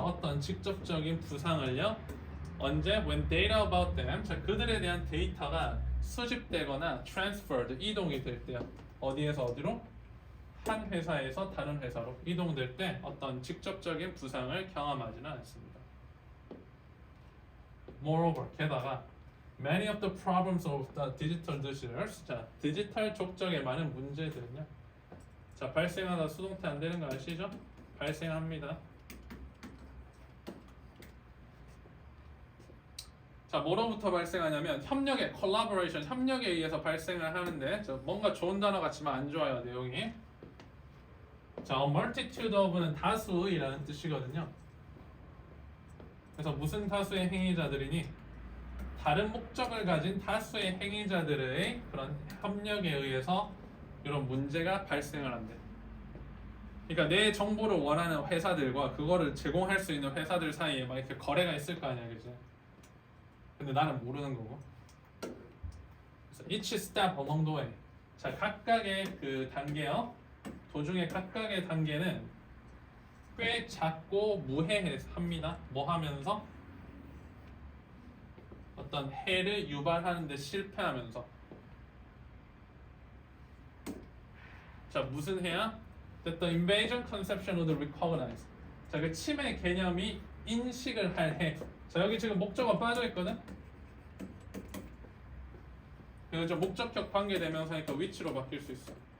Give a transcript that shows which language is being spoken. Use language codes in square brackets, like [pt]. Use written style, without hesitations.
[ko] 어떤 직접적인 부상을요. 언제? [en] When data about them, [ko] 자, 그들에 대한 데이터가 수집되거나 transferred, 이동이 될 때요. 어디에서 어디로? 한 회사에서 다른 회사로 이동될 때 어떤 직접적인 부상을 경험하지는 않습니다. [en] Moreover, [ko] 게다가 [en] many of the problems of the digital dossiers, [ko] 자, 디지털 족적의 많은 문제들은요. 자, 발생하다 수동태 안 되는 거 아시죠? 발생합니다. 자, 뭐로부터 발생하냐면 협력의 collaboration, 협력에 의해서 발생을 하는데 뭔가 좋은 단어 같지만 안 좋아요, 내용이. 자, a multitude of는 다수이라는 뜻이거든요. 그래서 무슨 다수의 행위자들이니? 다른 목적을 가진 다수의 행위자들의 그런 협력에 의해서 이런 문제가 발생을 한대. 그러니까 내 정보를 원하는 회사들과 그거를 제공할 수 있는 회사들 사이에 막 이렇게 거래가 있을 거 아니야, 그지? 근데 나는 모르는 거고. 그래서 [en] each step along the way. [ko] 자, 각각의 그 단계요. 도중에 각각의 단계는 꽤 작고 무해합니다. 뭐 하면서? 어떤 해를 유발하는데 실패하면서. 자, 무슨 해야? [en] That the invasion conception would recognize. [ko] 자, 그 침해 개념이 인식을 할 해. 자, 여기 지금 목적어 빠져 있거든. 그래서 목적격 관계대명사니까 위치로 바뀔 수 있어.